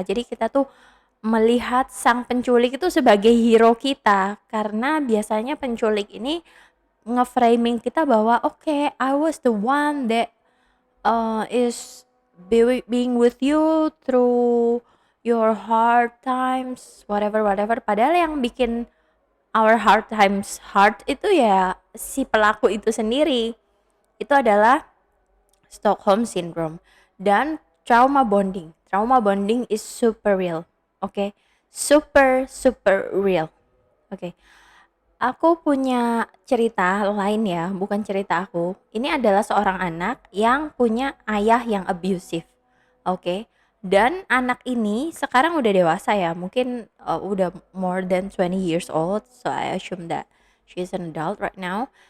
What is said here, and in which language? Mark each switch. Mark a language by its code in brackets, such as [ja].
[id] Jadi kita tuh melihat sang penculik itu sebagai hero kita karena biasanya penculik ini nge-framing kita bahwa okay, [en] I was the one that is being with you through your hard times, whatever whatever. [id] Padahal yang bikin [en] our hard times hard [id] itu ya si pelaku itu sendiri. Itu adalah Stockholm Syndrome dan trauma bonding. [en] Trauma bonding is super real. Oke, super super real. [id] Oke, aku punya cerita lain ya, bukan cerita aku. Ini adalah seorang anak yang punya ayah yang abusive. Oke, dan anak ini sekarang udah dewasa ya, mungkin udah [en] more than 20 years old, so I assume that she's an adult right now.